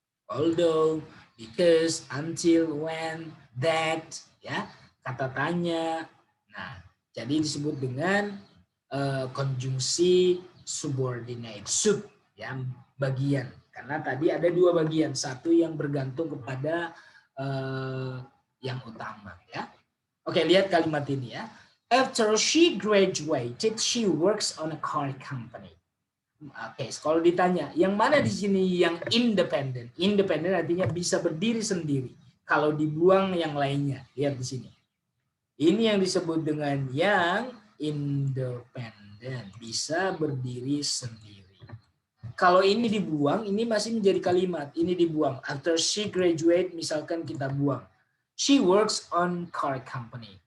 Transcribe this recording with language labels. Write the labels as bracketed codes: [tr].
[en] Although, because, until, when, that, ya. [id] Kata tanya. Nah, jadi disebut dengan konjungsi subordinate, sub, ya, bagian. Karena tadi ada dua bagian, satu yang bergantung kepada yang utama, ya. Oke, lihat kalimat ini ya. [en] After she graduated, she works on a car company. [id] Oke, kalau ditanya, yang mana di sini yang independent? Independent artinya bisa berdiri sendiri. Kalau dibuang yang lainnya, lihat di sini. Ini yang disebut dengan yang independent, bisa berdiri sendiri. Kalau ini dibuang, ini masih menjadi kalimat. Ini dibuang. [en] After she graduate, [id] misalkan kita buang. [en] She works on car company.